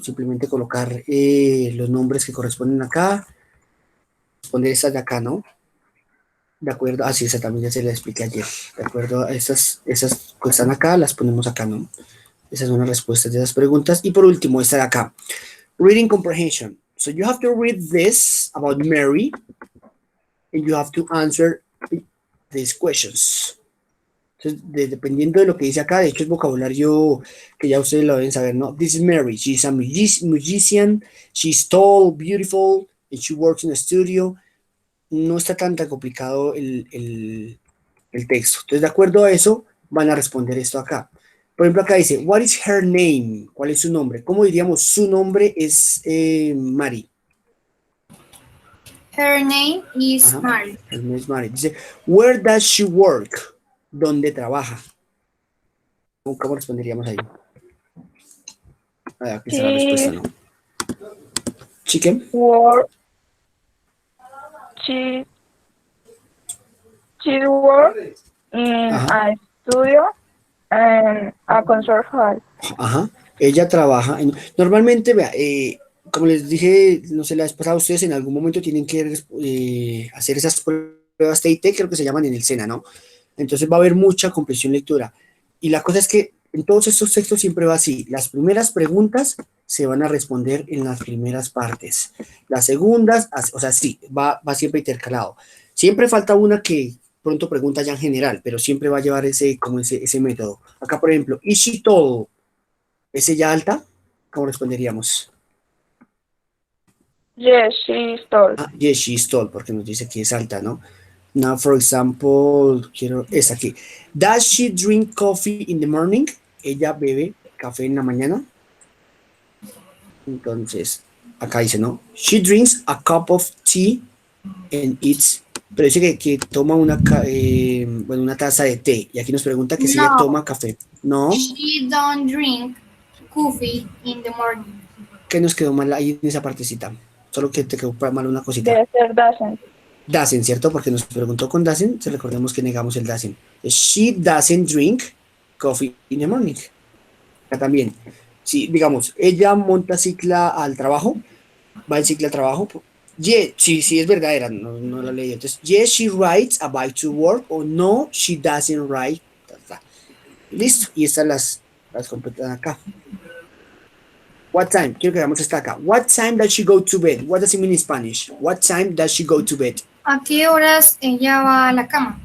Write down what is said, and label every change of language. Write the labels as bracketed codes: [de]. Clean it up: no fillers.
[es] Simplemente colocar los nombres que corresponden acá. Responder esta de acá, ¿no? De acuerdo, así esa también ya se la expliqué ayer. De acuerdo a esas que están acá, las ponemos acá, ¿no? Esas son las respuestas de esas preguntas. Y por último, esta de acá. Reading comprehension. [en] So you have to read this about Mary and you have to answer these questions. [es] Entonces, dependiendo de lo que dice acá, de hecho es vocabulario que ya ustedes lo deben saber, ¿no? [en] This is Mary. She's a musician. She's tall, beautiful, and she works in a studio. [es] No está tan complicado el texto. Entonces, de acuerdo a eso, van a responder esto acá. Por ejemplo, acá dice, [en] what is her name? [es] ¿Cuál es su nombre? ¿Cómo diríamos su nombre es Mari? [en] Her name is Ajá, Mary. her name is Mari. Dice, where does she work? [es] ¿Dónde trabaja? ¿Cómo responderíamos ahí? Ah, aquí está la respuesta, [en] She ¿no? Chicken. work. She she work in Ajá, a studio and a concert hall. ajá. [es] Ella trabaja normalmente, vea, como les dije, no sé, la vez pasada, ustedes en algún momento tienen que hacer esas pruebas TIT, creo que se llaman en el SENA, ¿no? Entonces va a haber mucha comprensión lectura. Y la cosa es que en todos estos textos siempre va así. Las primeras preguntas se van a responder en las primeras partes. Las segundas, o sea, sí, va siempre intercalado. Siempre falta una que pronto pregunta ya en general, pero siempre va a llevar ese método. Acá, por ejemplo, [en] ¿is she tall? [es] ¿Es ella alta? ¿Cómo responderíamos? [en] Yes, she is tall. [es] Ah, [en] yes, she is tall, [es] porque nos dice que es alta, ¿no? [en] Now, for example, [es] es aquí. [en] Does she drink coffee in the morning? [es] Ella bebe café en la mañana. Entonces, acá dice, ¿no? [en] She drinks a cup of tea and eats. [es] Pero dice que toma bueno, una taza de té. Y aquí nos pregunta que si ella No, toma café. No, [en] she don't drink coffee in the morning. [es] que nos quedó mal ahí en esa partecita. Solo que te quedó mal una cosita. Debe ser doesn't. Doesn't, ¿cierto? Porque nos preguntó con doesn't, se recordemos que negamos el doesn't. [en] She doesn't drink coffee in the morning. [es] Acá también. Si, digamos, ella monta cicla al trabajo, va en cicla al trabajo. Yeah, sí, sí, es verdadera, no la leí. [en] Entonces, yes, she rides a bike to work, [es] o no, [en] she doesn't ride. [es] Ta, ta. Listo, y estas las completan acá. [en] What time? [es] Quiero que veamos esta acá. [en] What time does she go to bed? What does it mean in Spanish? What time does she go to bed? [es] ¿A qué horas ella va a la cama?